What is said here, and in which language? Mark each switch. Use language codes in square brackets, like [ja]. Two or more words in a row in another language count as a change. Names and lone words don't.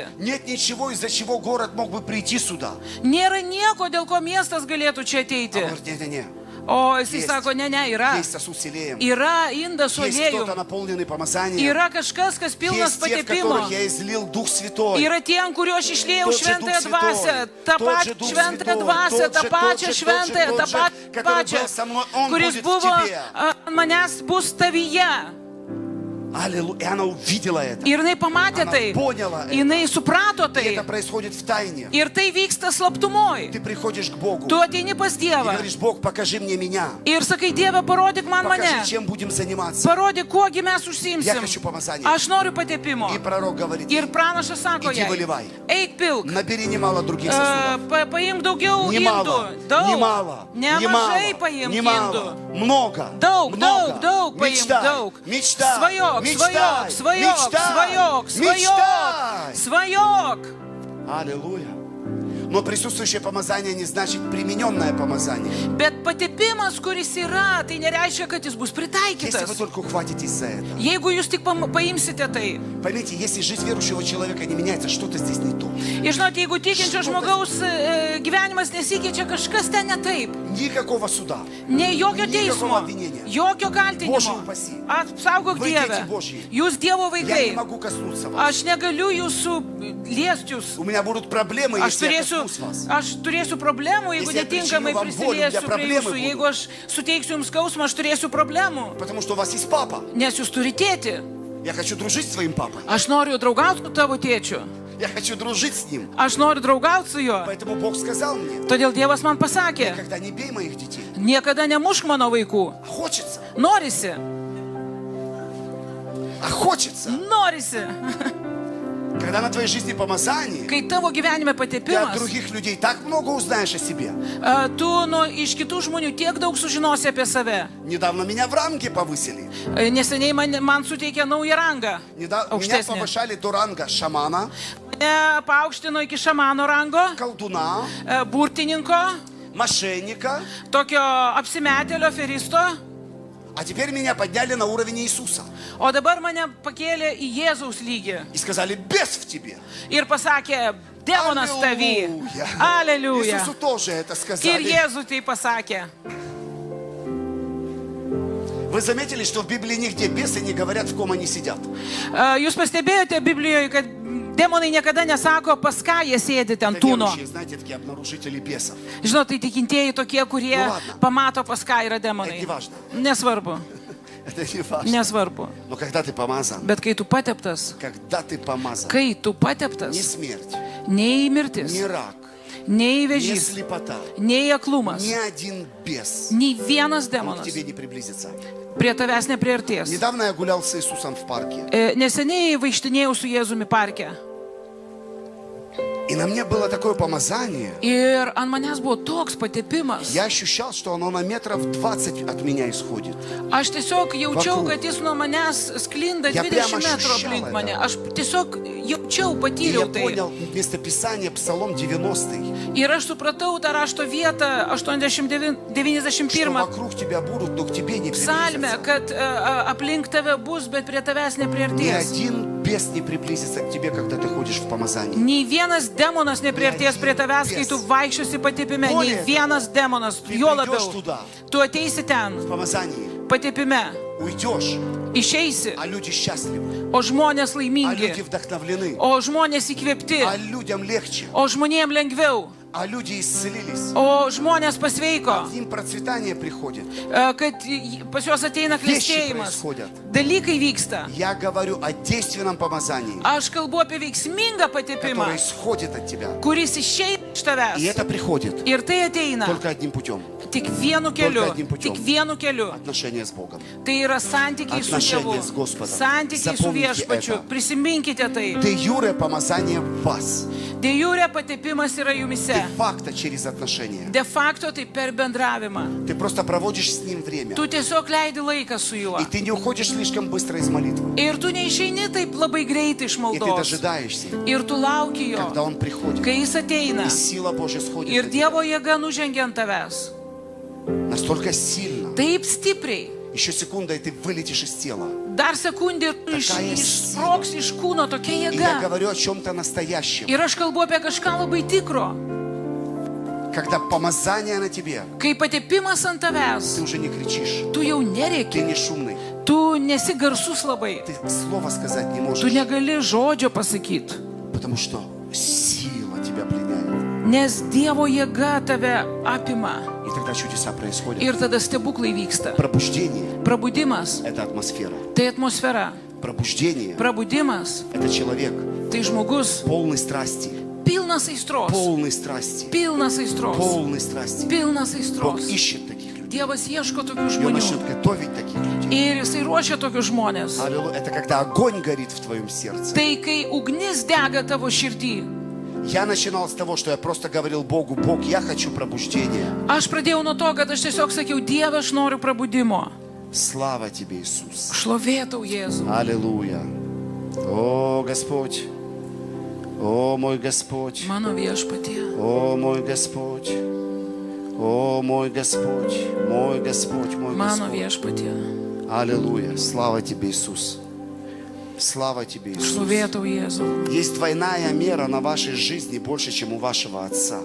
[ru] Нет ничего, из-за чего город мог бы прийти сюда. [lt] Nėra nieko, dėl ko miestas galėtų čia [ru] А [lt] ateiti. [ru] он говорит, не-не-не. [lt] O jisai [ru] Есть. [lt] sako, ne, yra. [ru] Есть сосуд с елеем. [lt] Yra indas su [ru] Есть кто-то [lt] aliejum. [ru] наполненный помазанием. [lt] Yra kažkas, kas pilnas [ru] Есть те, в [lt] patepimo. [ru] которых я излил Дух Святой. [lt] Yra tie, ant kurių aš išliejau [ru] Тот же [lt] šventąją [ru] Дух [lt] dvasę, [ru] Святой, [lt] tą [ru] тот [lt] pačią [ru] же Дух [lt] šventąją [ru] Святой, [lt] dvasę, tą [ru] тот [lt] pačią [ru] же, [lt] šventąją, tą [ru] который [lt] pačią, [ru] был со мной, он [lt] kuris [ru] будет в [lt] buvo [ru] тебе. [lt] ant manęs bus tavyje. [ru] Аллилуйя. И она увидела это. [lt] Ir jinai pamatė [ru] Она [lt] tai, [ru] поняла это. [lt] jinai suprato [ru] И [lt] tai. [ru] это происходит в тайне. [lt] Ir tai vyksta slaptumoj. [ru] Ты приходишь к Богу [lt] Tu ateini pas [ru] и [lt] Dievą [ru] говоришь, Бог, покажи мне меня. [lt] ir sakai, Dieve, parodyk man [ru] Покажи, [lt] mane. [ru] чем будем заниматься. [lt] Parodyk, kuogi mes [ru] Я [lt] užsiimsim. [ru] хочу помазания. [lt] Aš noriu patepimo. [ru] И пророк говорит, [lt] Ir pranašas sako [ru] Иди [lt] jai, [ru] выливай. [lt] eik pilk, [ru] набери немало других сосудов. [lt] paimk daugiau [ru] Немало, [lt] indų. Daug. [ru] немало, [lt] Nemažai paimk [ru] немало, [lt] indų. [ru] много, [lt] Daug, [ru] много. [lt] daug paimk, [ru] Мечтай, [lt] daug. [ru] мечтай, [lt] Svajok, [ru] мечтай, [lt] svajok, svajok, [ru] мечтай, [lt] svajok, svajok, [ru] мечтай. [lt] svajok. [ru] Аллилуйя. Но присутствующее помазание не значит примененное помазание. [lt] Bet patepimas, kuris yra, tai nereiškia, kad jis bus [ru] Если вы [lt] pritaikytas. [ru] только ухватитесь за это. [lt] Jeigu jūs tik paimsite tai. [ru] Поймите, если жизнь верующего человека не меняется, что-то здесь не то. [lt] Ir žinot, jeigu tikinčio žmogaus gyvenimas nesikeičia, kažkas ten ne taip. [ru] Никакого суда. [lt] Ne jokio [ru] Никакого [lt] teismo, [ru] обвинения. [lt] jokio kaltinimo. [ru] Боже упаси. [lt] Apsaugok [ru] Вы [lt] Dieve. [ru] дети Божьи. [lt] Jūs Dievo [ru] Я не [lt] vaikai. [ru] могу коснуться вас. [lt] Aš negaliu jūsų liesti jūs. [ru] У меня будут проблемы, [lt] Aš [ru] если я [lt] turėsiu, [ru] коснусь вас. [lt] aš turėsiu problemų, jeigu [ru] Если я [lt] netinkamai [ru] причиню вам боль, у меня [lt] prisiliesiu prie [ru] проблемы [lt] jūsų. [ru] будут. [lt] Jeigu aš suteiksiu jums skausmą, aš turėsiu problemų. [ru] Потому что у вас есть папа. [lt] Nes jūs turite tėti. [ru] Я хочу дружить с своим папой. [lt] Aš noriu draugauti su tavo tėčiu. [ru] Я хочу дружить с ним. [lt] Aš noriu draugauti su juo. [ru] Поэтому Бог сказал мне, [lt] Todėl Dievas man pasakė, [ru] никогда не бей моих детей. [lt] niekada nemušk mano vaikų. [ru] А хочется. [lt] Norisi. [ru] А хочется. [lt] Norisi. [ru] Когда на твоей жизни помазание, [lt] Kai tavo gyvenime [ru] ты от [lt] patepimas, [ru] других людей так много узнаешь о себе. [lt] tu iš kitų žmonių tiek daug sužinosi apie save. [ru] Недавно меня в ранге повысили. [lt] Neseniai man suteikė naują rangą. [ru] Меня [lt] Aukštesnį. [ru] повышали до ранга шамана, [lt] Mane paaukštino iki šamano rango, [ru] колдуна, [lt] burtininko, [ru] мошенника. [lt] tokio apsimetėlio feristo. [ru] А теперь меня подняли на уровень Иисуса. [lt] O dabar mane pakėlė į Jėzaus lygį. [ru] И сказали, бес в тебе. [lt] Ir pasakė, demonas tavy. Aleliuja. [ru] Иисусу тоже это [lt] Ir [ru] сказали. [lt] Jėzui tai pasakė. [ru] Вы Вы заметили, что в Библии нигде бесы не говорят, в ком они сидят? [lt] Jūs pastebėjote Biblijoje, kad demonai niekada nesako, pas ką jie sėdi ten [ru] Это [lt] tūno. [ru] верующие, знаете, такие обнаружители бесов. [lt] Žinot, tai tikintieji tokie, kurie [ru] Ну, ладно. [lt] pamato, pas ką yra demonai. [ru] Это не важно. [lt] Nesvarbu, [ru] Это не важно. [lt] nesvarbu. [ru] Но когда ты помазан, [lt] Bet kai tu pateptas, [ru] не [lt] pateptas, [ru] смерть, [lt] nei mirtis, [ru] не рак, [lt] nei [ru] не [lt] vėžys, [ru] слепота, [lt] nei aklumas, [ru] ни один бес, [lt] nei vienas [ru] он к [lt] demonas [ru] тебе не приблизится. [lt] prie tavęs nepriartės. [ru] Недавно я гулял с Иисусом в парке, [lt] Neseniai vaikštinėjau su Jėzumi parke. [ru] и на мне было такое помазание. [lt] Ir ant manęs buvo toks patepimas. [ru] Я ощущал, что оно на метров 20 от меня исходит. [lt] Aš tiesiog jaučiau, Vakarų. kad jis nuo manęs sklinda [ru] Я [lt] 20 [ru] прямо [lt] metrų [ru] ощущал [lt] aplink [ru] это. [lt] mane. Aš tiesiog jaučiau, [ru] И я [lt] patyriau tai. [ru] понял местописание Псалом 90, [lt] Ir aš supratau tą rašto vietą [ru] что [lt] 91 [ru] вокруг тебя будут, но к тебе не [lt] psalmę, [ru] приблизятся. [lt] kad aplink tave bus, bet prie tavęs [ru] Ни [lt] nepriartės. [ru] один бес не приблизится к тебе, когда ты ходишь в помазании. [lt] Nei vienas demonas nepriartės prie tavęs, kai tu vaikščiosi patepime. Nei vienas demonas, juo labiau. Tu ateisi ten, [ru] В помазании [lt] patepime, [ru] уйдешь, [lt] išeisi, [ru] а люди счастливы, [lt] o žmonės [ru] а люди [lt] laimingi, [ru] вдохновлены, [lt] o žmonės įkvėpti, [ru] а людям легче, [lt] o žmonėm lengviau, [ru] а люди исцелились. [lt] o žmonės pasveiko, [ru] К ним процветание приходит. [lt] kad pas juos ateina [ru] Вещи [lt] klestėjimas. [ru] происходят. [lt] Dalykai vyksta. [ru] Я говорю о действенном помазании, [lt] Aš kalbu apie veiksmingą patepimą, [ru] которое исходит от тебя. [lt] kuris išeina iš [ru] И [lt] tavęs. [ru] это приходит [lt] Ir tai ateina [ru] только одним путем. [lt] tik vienu keliu. [ru] Только одним путем. [lt] Tik vienu keliu. [ru] Отношения с Богом. [lt] Tai yra santykiai su [ru] Отношения [lt] Dievu. [ru] с Господом. [lt] Santykiai su [ru] Запомните [lt] viešpačiu. [ru] это. [lt] Prisiminkite tai. [la] de iure [ru] помазание в вас. [la] De jure [lt] patepimas yra jumise. [la] de facto [ru] через отношения. [la] De facto [lt] tai per bendravimą. [ru] Ты просто проводишь с ним время. [lt] Tu tiesiog leidi laiką su juo. [ru] И ты не уходишь слишком быстро из молитвы. [lt] Ir tu neišeini taip labai greitai iš [ru] И ты [lt] maldos. [ru] дожидаешься, [lt] Ir tu lauki jo, [ru] когда он приходит. [lt] kai jis ateina. [ru] И сила Божья сходит [lt] Ir [ru] на тебя. [lt] Dievo jėga nužengia ant tavęs. [ru] Настолько сильно. [lt] Taip stipriai. [ru] Еще секунда, и ты вылетишь из тела. [lt] Dar sekundė ir tu [ru] Такая [lt] išsproks iš kūno tokia [ru] И я [lt] jėga. [ru] говорю о чем-то настоящем. [lt] Ir aš kalbu apie kažką labai tikro. [ru] Когда помазание на тебе, [lt] Kai patepimas ant [ru] ты [lt] tavęs, [ru] уже не кричишь. [lt] tu jau [ru] Ты [lt] nerėki. [ru] не шумный. [lt] Tu nesi garsus labai. [ru] Ты слова сказать не [lt] Tu [ru] можешь. [lt] negali žodžio pasakyti. [ru] Потому что сила тебя пленяет. [lt] Nes Dievo jėga tave apima. [ru] И тогда чудеса происходят. [lt] Ir tada stebuklai vyksta. [ru] Пробуждение [lt] Prabudimas [ru] – это атмосфера. – [lt] tai atmosfera. [ru] Пробуждение [lt] Prabudimas [ru] – это человек – [lt] tai žmogus [ru] полный страсти. [lt] pilnas aistros. [ru] Полный страсти. [lt] Pilnas aistros. [ru] Полный страсти. [lt] Pilnas [ru] Бог [lt] aistros. [ru] ищет таких людей. [lt] Dievas ieško tokių [ru] И Он начнет [lt] žmonių. [ru] готовить таких людей. [lt] Ir jisai ruošia tokius žmonės. [ru] Аллилуйя. Это когда огонь горит в твоем сердце. [lt] Tai kai ugnis dega tavo širdį. [ru] Я начинал с того, что я просто говорил Богу: Бог, я хочу пробуждения. [lt] Aš pradėjau nuo to, kad aš tiesiog sakiau, Dieve, aš noriu prabudimo. [ru] Слава Тебе, Иисус. [lt] Šlovėtau Jėzų. [ru] Аллилуйя. О, Господь. О, мой Господь. [lt] Mano viešpatie. [ru] О, мой Господь. О, мой Господь. Мой Господь, мой [lt] Mano [ru] Господь. [lt] viešpatie. [ru] Аллилуйя. Слава Тебе, Иисус. Слава Тебе, Иисус. [lt] Šlovėtau Jėzų. [ru] Есть двойная мера на вашей жизни больше, чем у вашего отца.